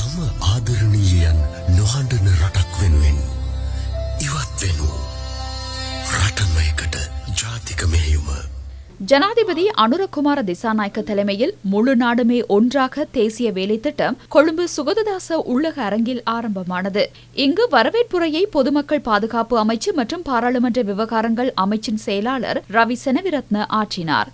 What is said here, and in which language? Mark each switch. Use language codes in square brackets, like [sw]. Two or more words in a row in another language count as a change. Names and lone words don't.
[si] ආදරණීයයන් නොහඬන රටක් වෙනුවෙන් ඉවත් වෙනු රටමයකට ජාතික මෙහෙයුම. [ta] ஜனாதிபதி அனுரகுமார திசாநாயக்க தலைமையில் முழு நாடுமே ஒன்றாக தேசிய வேலை திட்டம் கொழும்பு சுகததாச உள்ளக அரங்கில் ஆரம்பமானது. இங்கு வரவேற்புரையை பொதுமக்கள் பாதுகாப்பு அமைச்சு மற்றும் பாராளுமன்ற விவகாரங்கள் அமைச்சின் செயலாளர் ரவி செனவிரத்ன ஆற்றினார்.